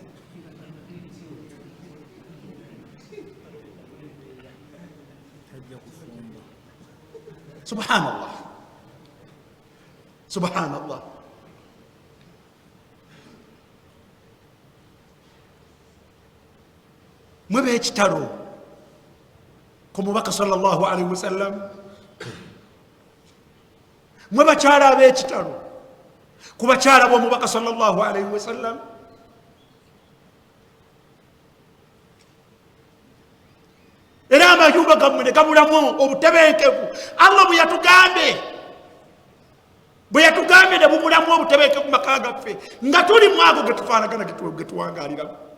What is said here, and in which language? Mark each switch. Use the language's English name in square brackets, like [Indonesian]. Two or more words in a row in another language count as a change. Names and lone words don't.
[Arabic] سبحان الله، سبحان الله. [Ganda] Mwe b'ekitalo ku mubaka [Arabic] صلى الله عليه وسلم, [Ganda] mwe bakyala ab'ekitalo ku bakyala b'omubaka [Arabic] صلى الله عليه وسلم. [Ganda] Era amayumba gammwe ne gabulamu obutebenkevu. Allah bwe yatugambe ne bubulamu obutebenkevu mu maka gaffe, nga tuli mu ago ge tufaanagana ge tuwangaliramu.